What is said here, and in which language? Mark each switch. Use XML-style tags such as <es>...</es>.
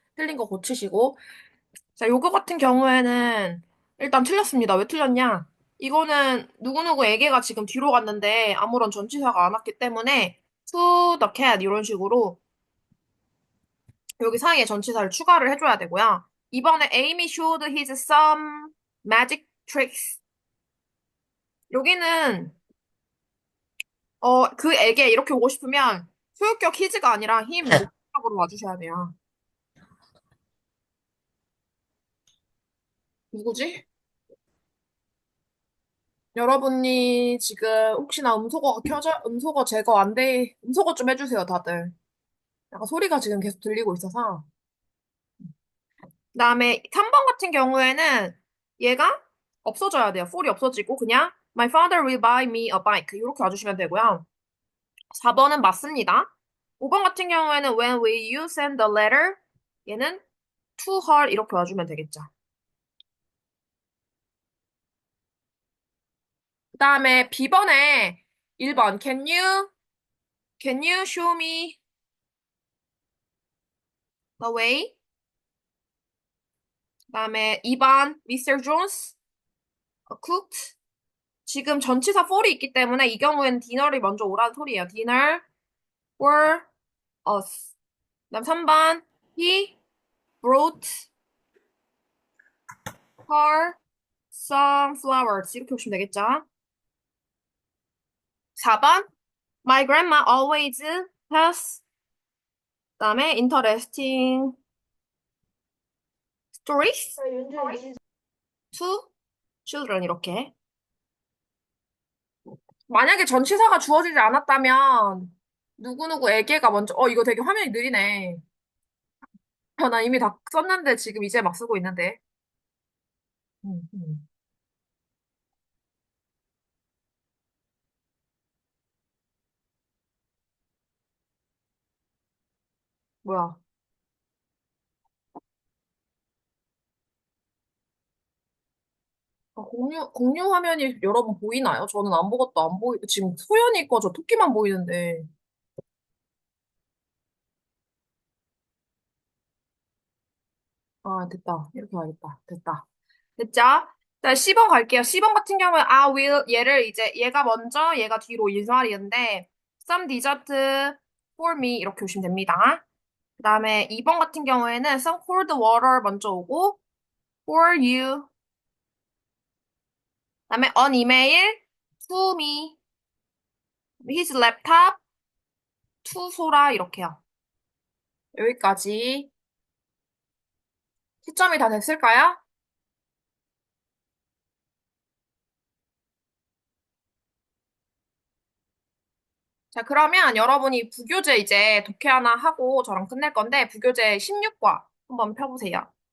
<ko>틀린 거 고치시고. 자, 요거 같은 경우에는 일단 틀렸습니다. 왜 틀렸냐? 이거는 누구누구에게가 지금 뒤로 갔는데 아무런 전치사가 안 왔기 때문에</ko> <en>to the cat</en> <ko>이런 식으로 여기 사이에 전치사를 추가를 해줘야 되고요. 이번에</ko> <en>Amy showed his some magic tricks.</en> <ko>여기는 그에게 이렇게 오고 싶으면 소유격 히즈가 아니라 힘 목적으로 와주셔야 돼요. 누구지? 여러분이 지금 혹시나 음소거 제거 안 돼, 음소거 좀 해주세요, 다들. 약간 소리가 지금 계속 들리고 있어서. 그다음에 3번 같은 경우에는 얘가 없어져야 돼요. 폴이 없어지고 그냥</ko> <en>My father will buy me a bike</en> <ko>이렇게 와주시면 되고요. 4번은 맞습니다. 5번 같은 경우에는</ko> <en>When will you send the letter?</en> <ko>얘는</ko> <en>to her</en> <ko>이렇게 와주면 되겠죠. 그다음에 B번에 1번</ko> <en>Can you show me the way?</en> <ko>그다음에 2번</ko> <en>Mr. Jones cooked.</en> <ko>지금 전치사 for이 있기 때문에 이 경우에는 디너를 먼저 오라는 소리예요.</ko> <en>Dinner for us.</en> <ko>그다음 3번</ko> <en>He brought her some flowers.</en> <ko>이렇게 보시면 되겠죠?</ko> <en>4번 My grandma always has</en> <ko>그다음에</ko> <en>interesting stories to children</en> <ko>이렇게. 만약에 전치사가 주어지지 않았다면 누구누구에게가 먼저 이거 되게 화면이 느리네. 나 이미 다 썼는데 지금 이제 막 쓰고 있는데. 음, 음. 뭐야? 공유 화면이 여러분 보이나요? 저는 아무것도 안 지금 소연이 거 저 토끼만 보이는데. 아, 됐다. 이렇게 와야겠다. 됐다. 됐죠? 자, 10번 갈게요. 10번 같은 경우에</ko> <en>I will</en> <ko>얘를 이제 얘가 먼저 얘가 뒤로 인수할이인데</ko> <en>some dessert for me</en> <ko>이렇게 오시면 됩니다. 그 다음에 2번 같은 경우에는</ko> <en>some cold water</en> <ko>먼저 오고</ko> <en>for you.</en> <ko>그 다음에</ko> <en>an email to me. his laptop to 소라</en> <ko>이렇게요. 여기까지 시점이 다 됐을까요? 자, 그러면 여러분이 부교재 이제 독해 하나 하고 저랑 끝낼 건데 부교재 16과 한번 펴보세요.</ko>